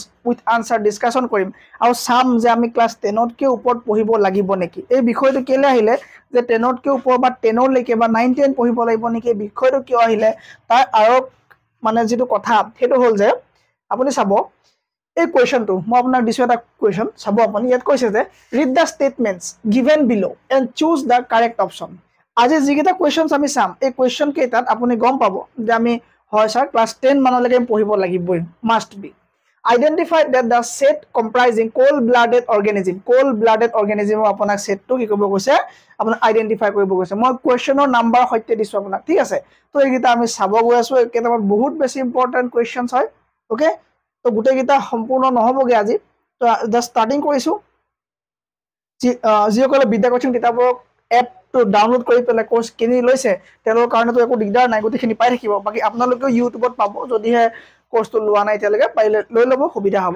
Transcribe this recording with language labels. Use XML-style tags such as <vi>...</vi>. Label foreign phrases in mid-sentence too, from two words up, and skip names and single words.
<en>with answer discussion</en> <as>কৰিম আৰু সাম যে আমি ক্লাছ 10 তকে ওপৰত পঢ়িব লাগিব নেকি এই বিষয়টো কেলে আহিলে যে 10 তকে ওপৰ বা 10 লৈকে বা 9 10 পঢ়িব লাগিব নেকি এই বিষয়টো কিয় আহিলে তাৰ আৰু মানে যেটো কথা হেতু হল যে আপুনি চাব এই কোৱেশ্চনটো মই আপোনাক দিছো এটা কোৱেশ্চন চাব আপুনি ইয়াত কৈছে যে ৰিড</as> <en>the statements given below and choose the correct option</en> <as>আজি যিকেইটা কোৱেশ্চনছ আমি চাম এই কোৱেশ্চন কেইটাত আপুনি গম পাব যে আমি হয় স্যাৰ ক্লাছ 10 মানলৈকে পঢ়িব লাগিবই</as> <en>must be identify that the set comprising cold blooded organism</en> <as>আপোনাক সেটটো কি কৰিব কৈছে আপোনাক আইডেন্টিফাই কৰিব কৈছে মই কোৱেশ্চনৰ নাম্বাৰ সৈতে দিছো আপোনাক ঠিক আছে তো এইকেইটা আমি চাব গৈ আছো কেইটামান বহুত বেছি</as> <en>important questions</en> <as>হয় ওকে তো গুটেইকেইটা সম্পূৰ্ণ নহবগে আজি তো</as> <en>just starting</en> <as>কৰিছো যিসকলে বিদ্যা কোচিং কিতাপৰ এপটো ডাউনলোড কৰি পেলাই কোৰ্স কিনি লৈছে তেওঁলোকৰ কাৰণে তো একো দিগদাৰ নাই গুটেইখিনি পাই থাকিব বাকি আপোনালোকে ইউটিউবত পাব যদিহে কোৰ্সটো লোৱা নাই তেলগে পাইলে লৈ লব সুবিধা হ'ব</as>